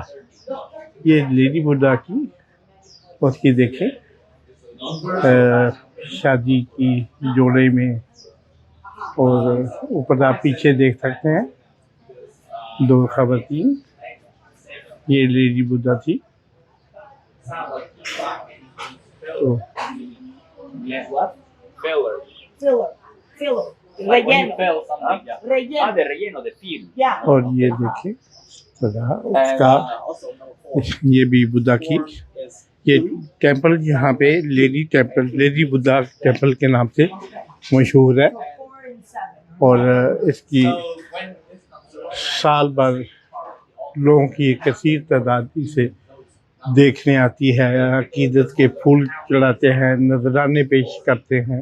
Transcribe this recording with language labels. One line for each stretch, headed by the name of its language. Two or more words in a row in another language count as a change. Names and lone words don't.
Urdu: یہ لیڈی بدھا کی اس کی دیکھیں شادی کی جوڑے میں، اور اوپر آپ پیچھے دیکھ سکتے ہیں 2 خواتین، یہ لیڈی بدھا تھی. तो
English: Filler. Relleno.
Spanish: Relleno. de relleno, de fill.
English: Yeah.
Urdu: اور یہ دیکھیے اس کا، یہ بھی بدھا کی، یہ ٹیمپل یہاں پہ لیڈی ٹیمپل، لیڈی بدھا ٹیمپل کے نام سے مشہور ہے، اور اس کی سال بھر لوگوں کی ایک کثیر تعداد اسے دیکھنے آتی ہے، عقیدت کے پھول چڑھاتے ہیں، نذرانے پیش کرتے ہیں.